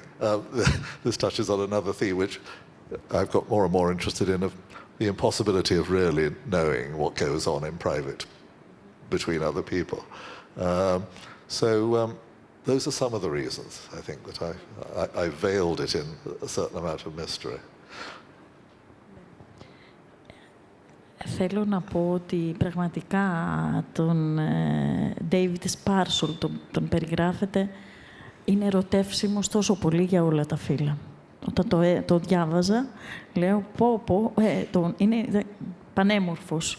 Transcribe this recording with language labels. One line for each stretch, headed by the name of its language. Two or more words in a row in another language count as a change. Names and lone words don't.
English: This touches on another theme which I've got more and more interested in, of the impossibility of really knowing what goes on in private between other people. Those are some of the reasons, I think, that I veiled it in a certain amount of mystery.
Greek: Θέλω να πω ότι πραγματικά τον David Σπάρσολτ τον περιγράφεται, είναι ερωτεύσιμος τόσο πολύ για όλα τα φύλλα. Όταν το διάβαζα, λέω είναι πανέμορφος.